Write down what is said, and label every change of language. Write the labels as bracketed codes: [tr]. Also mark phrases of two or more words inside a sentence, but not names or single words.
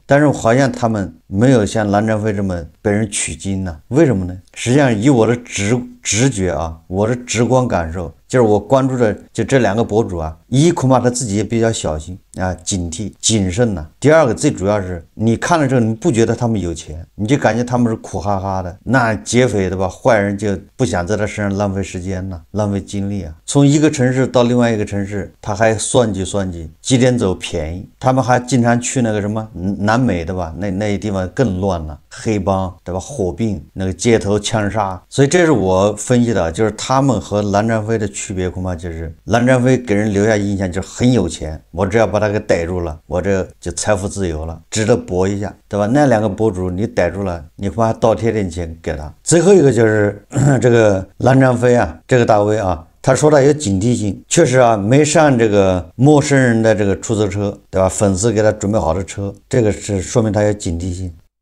[zh] 但是好像他們沒有像藍占飛這麼被人取經呢，為什麼呢？實際上以我的直覺啊，我的直觀感受， 就是我關注的就這兩個博主啊，恐怕他自己也比較小心啊，警惕謹慎吶。第二個最主要是你看了之後，你不覺得他們有錢，你就感覺他們是苦哈哈的，那劫匪对吧？壞人就不想在他身上浪費時間吶，浪費精力啊。從一個城市到另外一個城市，他還算計幾點走便宜。他們還經常去那個什麼南美对吧？那些地方更亂了，黑幫对吧？火並那個街頭槍殺。所以這是我分析的，就是他們和藍占飛的區別，恐怕就是藍占飛給人留下印象就是很有錢，我只要把他給逮住了，我這就財富自由了，值得搏一下，對吧？那兩個博主你逮住了，你恐怕倒貼點錢給他。最後一個就是這個藍占飛啊，這個大 V 啊，他說他有警惕性，確實啊，沒上這個陌生人的這個出租車，對吧？粉絲給他準備好的車，這個是說明他有警惕性。